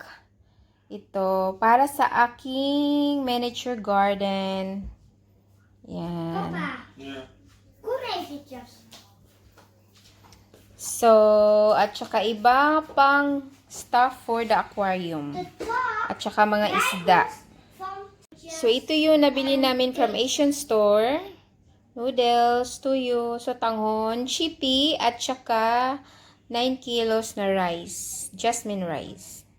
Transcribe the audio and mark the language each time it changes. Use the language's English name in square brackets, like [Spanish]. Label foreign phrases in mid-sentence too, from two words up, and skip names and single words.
[Filipino] Ito, para sa aking miniature garden. Yan. [Dutch] Papa, Ja. kom eventjes. [Filipino] So, at saka iba pang [English] stuff for the aquarium. [Dutch] De top [Filipino] At saka mga isda. [Dutch] van [Filipino] So, ito yung nabili namin [English] from Asian store. [Filipino] Noodles, tuyo, sotanghon, chippy, at saka 9 kilos na rice. [English] Jasmine rice.